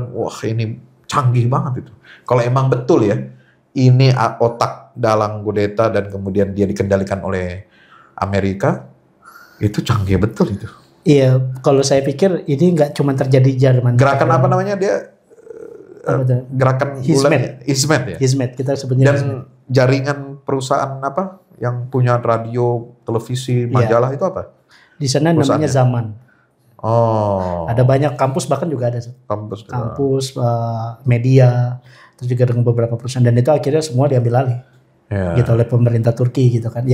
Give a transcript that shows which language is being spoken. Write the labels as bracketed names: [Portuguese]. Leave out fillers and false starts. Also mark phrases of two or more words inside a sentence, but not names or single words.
[Indonesian] Wah, ini canggih banget itu. Kalau emang betul ya, ini otak dalang kudeta dan kemudian dia dikendalikan oleh Amerika, itu canggih betul itu. Iya, kalau saya pikir ini nggak cuma terjadi di Jerman. Gerakan apa namanya dia? Gerakan bulan Hizmet ya? Hizmet, kita sebutnya. Dan jaringan perusahaan apa yang punya radio, televisi, majalah itu apa? Di sana namanya Zaman. Oh. Ada banyak kampus, bahkan juga ada kampus media, terus juga dengan beberapa perusahaan, dan itu akhirnya semua diambil alih gitu oleh pemerintah Turki gitu kan.